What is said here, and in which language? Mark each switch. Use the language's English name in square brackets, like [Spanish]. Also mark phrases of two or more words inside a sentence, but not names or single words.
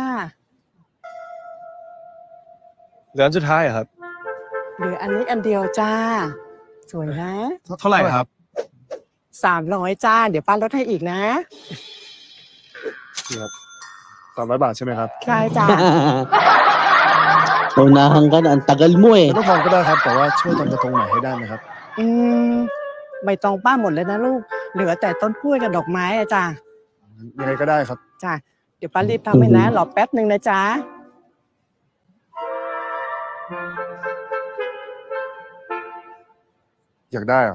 [Thai] เหลืออันสุดท้ายเหรอครับ เหลืออันนี้อันเดียวจ้า สวยนะ เท่าไหร่ครับ 300จ้า เดี๋ยวป้าลดให้อีกนะ นี่ครับ300 บาทใช่ไหมครับ ใช่จ้า [Filipino] Unahan ka na, ang tagal mo eh. [Thai] ไม่ต้องทอนก็ได้ครับ แต่ว่าช่วยทำกระทงใหม่ให้ได้ไหมครับ ใบตองป้าหมดเลยนะลูก เหลือแต่ต้นกล้วยกับดอกไม้อะจ้า ยังไงก็ได้ครับ จ้า เดี๋ยวป้ารีบทำให้นะ รอแป๊บหนึ่งนะจ๊ะ อยากได้เหรอ